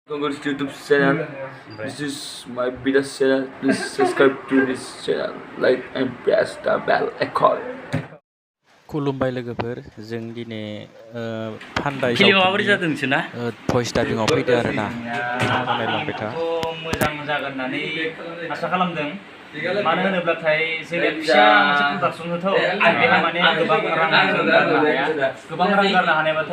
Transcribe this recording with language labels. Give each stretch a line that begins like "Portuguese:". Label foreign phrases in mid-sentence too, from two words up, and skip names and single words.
English: Welcome to YouTube channel. This is my biggest channel. Please subscribe to this channel, like and press the bell icon.
Bodo: खुलुमबाय लोगोफोर जों दिनै फान्दाय फिल्मा माबोरै जादों नोंसोरना भइस डाबिंआव फैदो आरोना नायलांबाय था मोजां जागोन होननानै आसा खालामदों मानो होनोब्लाथाय जोंनिया फिसा मोनसे प्रडाक्सन होथ' बेहा माने गोबां रां गारनो हाया गोबां रां गारनो हानायबाथाय